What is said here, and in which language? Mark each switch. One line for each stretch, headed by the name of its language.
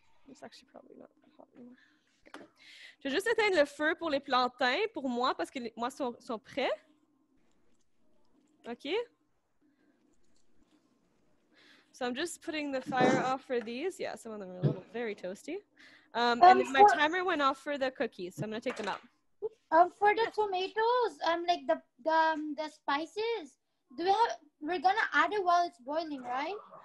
English: It's actually probably not that hot anymore. Okay.
French: Je vais juste éteindre le feu pour les plantains, pour moi, parce que moi sont prêts. Okay.
English: So I'm just putting the fire off for these. Yeah, some of them are a little very toasty. And then my timer went off for the cookies, so I'm gonna take them out. For the tomatoes, like the spices, we're gonna add it while it's boiling, right?